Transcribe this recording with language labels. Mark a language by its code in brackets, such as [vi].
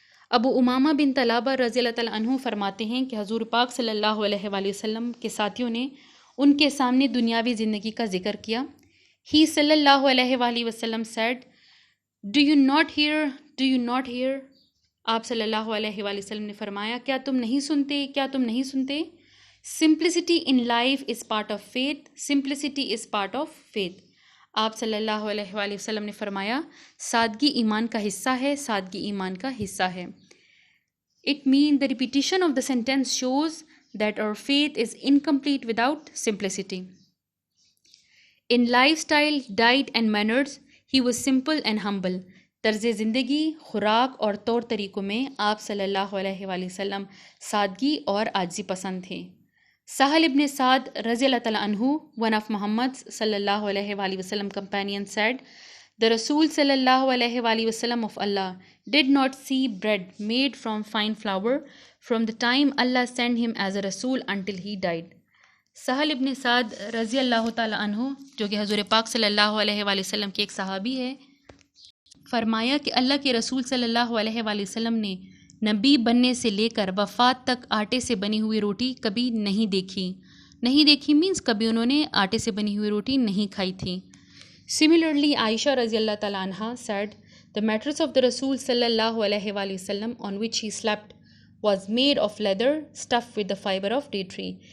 [ur] ابو امامہ بن طلابہ رضی اللہ تعالیٰ عنہ فرماتے ہیں کہ حضور پاک صلی اللہ علیہ وآلہ وسلم کے ساتھیوں نے ان کے سامنے دنیاوی زندگی کا ذکر کیا. [en] He صلی اللہ علیہ وآلہ وسلم said, Do you not hear? [ur] آپ صلی اللہ علیہ وآلہ وسلم نے فرمایا کیا تم نہیں سنتے [en] simplicity in life is part of faith, [ur] simplicity is part of faith. آپ صلی اللہ علیہ وآلہ وسلم نے فرمایا سادگی ایمان کا حصہ ہے، سادگی ایمان کا حصہ ہے۔ [en] It means the repetition of the sentence shows that our faith is incomplete without simplicity. In lifestyle, diet and manners, he was simple and humble. [ur] طرز زندگی، خوراک اور طور طریقوں میں آپ صلی اللہ علیہ وآلہ وسلم سادگی اور عاجزی پسند تھے۔ [en] سہل ابن سعد رضی اللہ تعالیٰ عنہ, one of Muhammad's صلی اللہ علیہ وآلہ وسلم companion said, The Rasul sallallahu alaihi wasallam of Allah did not see bread made from fine flour from the time Allah sent him as a Rasul until he died. [ur] سہل ابن سعد رضی اللہ تعالیٰ عنہ جو کہ حضور پاک صلی اللہ علیہ وآلہ وسلم کے ایک صحابی ہے، فرمایا کہ اللہ کے رسول صلی اللہ علیہ وآلہ وسلم نے نبی بننے سے لے کر وفات تک آٹے سے بنی ہوئی روٹی کبھی نہیں دیکھی مینس کبھی انہوں نے آٹے سے بنی ہوئی روٹی نہیں کھائی تھی۔ [en] Similarly, Aisha رضی اللہ تعالیٰ عنہ said, The mattress of the Rasul sallallahu alaihi wasallam on which he slept was made of leather stuffed with the fiber of date tree.